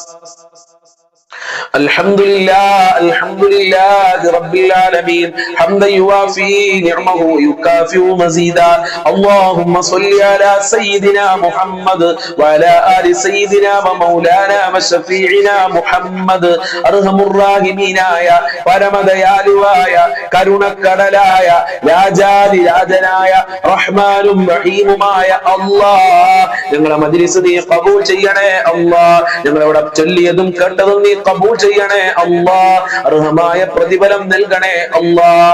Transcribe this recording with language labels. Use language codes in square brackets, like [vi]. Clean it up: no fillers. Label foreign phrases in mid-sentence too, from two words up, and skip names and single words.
[ar] الحمد لله رب العالمين حمدا يوافي نعمه يكافئ مزيدا. اللهم صل على سيدنا محمد وعلى آل سيدنا ومولانا وشفيعنا محمد. أرحم الراحمين آية [ml] പരമദയാലുവായ കരുണക്കടലായ രാജാതി രാജനായ റഹ്മാനും റഹീമുമായ അല്ലാഹ്, ഞങ്ങളെ മജ്ലിസ് നീ ഖബൂൽ ചെയ്യണേ അല്ലാഹ്. ഞങ്ങളവിടെ ചൊല്ലിയതും കേട്ടതും നീ ഖബൂൽ ചെയ്യണേ അല്ലാഹ്. അർഹമായ പ്രതിഫലം നൽകണേ അല്ലാഹ്.